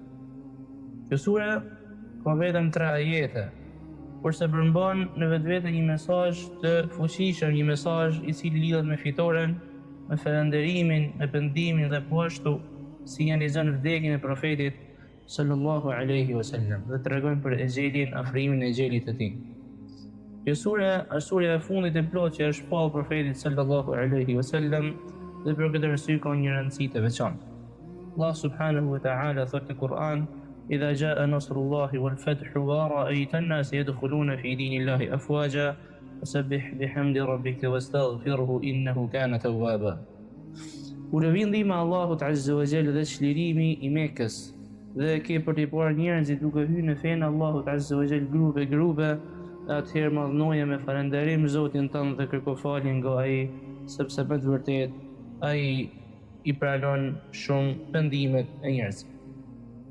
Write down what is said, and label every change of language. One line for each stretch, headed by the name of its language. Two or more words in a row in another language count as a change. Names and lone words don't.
Albanian: Kjo sure ka vetëm 3 ajete, kurse përmban në vetvete një mesazh të fuqishëm, një mesazh i cili lidhet me fitoren, me falënderimin, me pendimin dhe po ashtu sinjalizon vdekjen e profetit
Arabic: صلى الله عليه وسلم
Albanian: dhe tregojnë për exhelin, afrimin e exhelit të tij. Kjo sure është surja e fundit e plot që është shpall profetit
Arabic: صلى الله عليه وسلم
Albanian: dhe për këtë arsye ka një rëndësi të veçantë. Allah
Arabic: سبحانه وتعالى
Albanian: thot në Kur'an:
Arabic: "إذا جاء نصر الله والفتح ورأيت الناس يدخلون في دين الله أفواجا فسبح بحمد ربك واستغفره إنه كان توابا."
Albanian: Kur vjen ndihma e Allahut
Arabic: عز وجل
Albanian: dhe çlirimi i Mekës dhe ke për të parë njerëzit duke hyrë në fenë Allahut
Arabic: عز وجل
Albanian: grupe, atëherë madhnoje me falënderim Zotin tënd dhe kërko falje nga ai, sepse me të vërtetë ai i pranon shumë pendimet e njerëzve.